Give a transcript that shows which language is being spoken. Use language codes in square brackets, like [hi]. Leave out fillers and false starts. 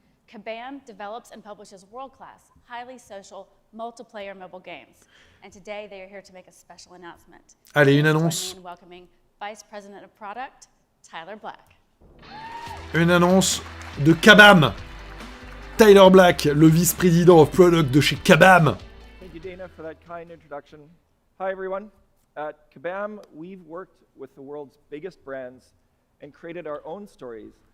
[en] Kabam develops and publishes world-class, highly social, multiplayer mobile games. And today they are here to make a special announcement. [fr] Allez, une annonce. [en] Vice President of Product, Tyler Black. [fr] Une annonce de Kabam. Tyler Black, le vice-président of Product de chez Kabam. [en] Thank you, Dana, for that kind introduction. Hi, everyone. At Kabam, we've worked with the world's biggest brands and created our own stories.